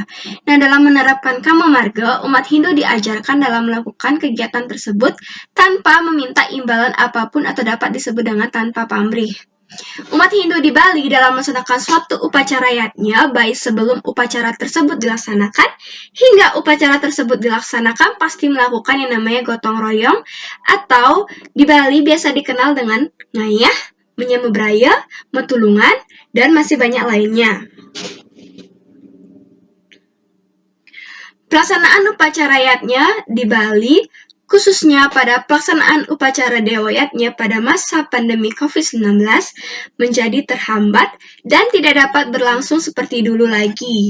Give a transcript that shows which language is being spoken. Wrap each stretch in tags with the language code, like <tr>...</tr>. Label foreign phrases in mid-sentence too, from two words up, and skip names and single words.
<id>Nah, dalam menerapkan Karma Marga, umat Hindu diajarkan dalam melakukan kegiatan tersebut tanpa meminta imbalan apapun atau dapat disebut dengan tanpa pamrih. Umat Hindu di Bali dalam melaksanakan suatu upacara yatnya, baik sebelum upacara tersebut dilaksanakan hingga upacara tersebut dilaksanakan pasti melakukan yang namanya gotong royong atau di Bali biasa dikenal dengan ngayah, menyemubraya, metulungan, dan masih banyak lainnya. Pelaksanaan upacara yatnya di Bali khususnya pada pelaksanaan upacara Dewayatnya pada masa pandemi COVID-19 menjadi terhambat dan tidak dapat berlangsung seperti dulu lagi.</id>